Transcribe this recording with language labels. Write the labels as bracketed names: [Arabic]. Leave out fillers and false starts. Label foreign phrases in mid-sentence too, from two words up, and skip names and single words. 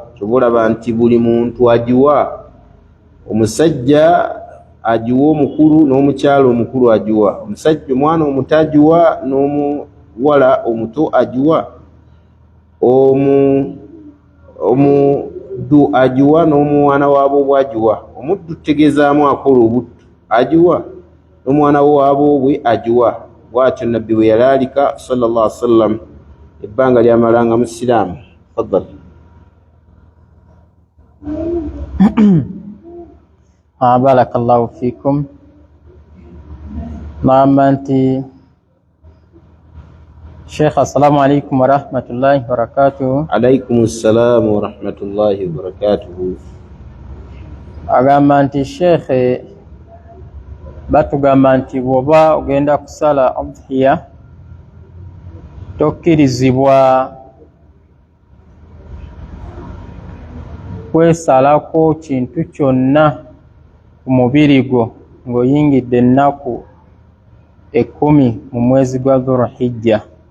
[Ganda] Kyobalaba nti buli muntu agiwa, omusajja agiwa omukulu n'omukyala omukulu agiwa, omusajja omwana omuto agiwa n'omuwala omuto agiwa, omuddu agiwa n'omwana waabwe agiwa. Omuddu tutegeezaamu akola obuttu agiwa, n'omwana waabwe agiwa. Bw'atyo nabbi bwe yalaalika [Arabic] صلى الله عليه وسلم [Ganda] ebbanga lyamalanga mu Isiraamu. Faddal. [Arabic] بارك الله فيكم. [Ganda] Naamba nti Sheikh, [Arabic] السلام عليكم ورحمة الله وبركاته. عليكم السلام ورحمة الله وبركاته. [Ganda] Agamba nti Sheikh, batugamba nti bw'oba ogenda kusala udhiya tokkirizibwa kwesalako kintu kyonna ku mubiri gwo ng'oyingidde ennaku 10 mu mwezi gwa Dhulhijja.